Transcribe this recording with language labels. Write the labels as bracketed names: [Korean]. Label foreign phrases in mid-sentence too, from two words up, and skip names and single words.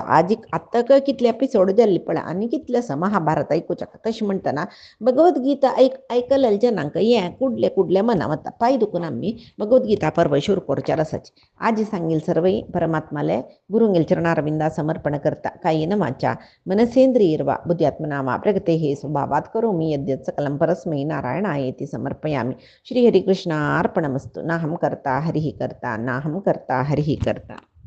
[Konkani] आजीक आत्ताक कितले एपिसोड जाल्ले पळय आनी कितले आसा महाभारत आयकुच्या. तशें म्हणटना भगवद्गीता आयकलेल्या जनांक हें कुडले मना वता. पांय दुखून आमी भगवद्गीता पर्व शूर करच्यार आसाची. आज सांगील सर्वई परमात्माले गुरुंगेल चरणारविंदा समर्पण करता. [Sanskrit] कायेन वाचा मनसेंद्रियर्वा बुद्ध्यात्मनामा प्रगतेः स्वभावात् करोमि यद्यत् सकलं परस्मै नारायणायेति समर्पयामि. श्री हरिकृष्णार्पणमस्तु. नाहं कर्ता हरिः कर्ता नाहं कर्ता हरिः कर्ता.